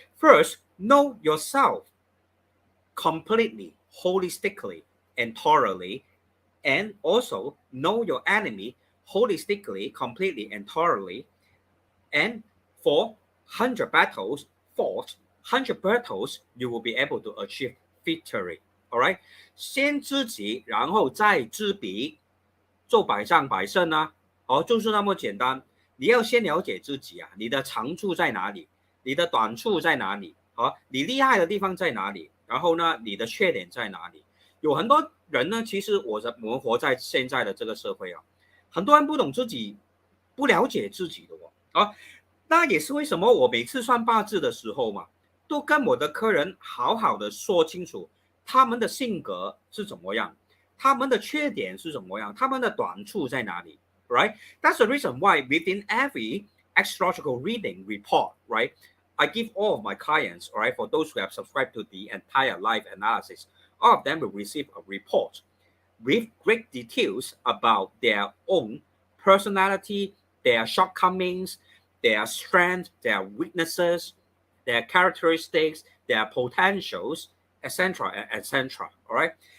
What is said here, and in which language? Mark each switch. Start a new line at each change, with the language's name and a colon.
English: First, know yourself completely, holistically, and thoroughly, and also know your enemy holistically, completely, and thoroughly. And for 100 battles fought, 100 battles, you will be able to achieve victory. All right.
Chinese: 先知己，然后再知彼，做百战百胜就是那么简单。你要先了解自己你的长处在哪里，你的短处在哪里你厉害的地方在哪里，然后呢你的缺点在哪里。有很多人呢，其实我们活在现在的这个社会很多人不懂自己，不了解自己的那也是为什么我每次算八字的时候嘛，都跟我的客人好好的说清楚他们的性格是怎么样，他们的缺点是怎么样，他们的短处在哪里。
English: Right? That's the reason why within every astrological reading report, right, I give all of my clients, right, for those who have subscribed to the entire life analysis, all of them will receive a report with great details about their own personality, their shortcomings, their strengths, their weaknesses, their characteristics, their potentials, etc., etc. All right?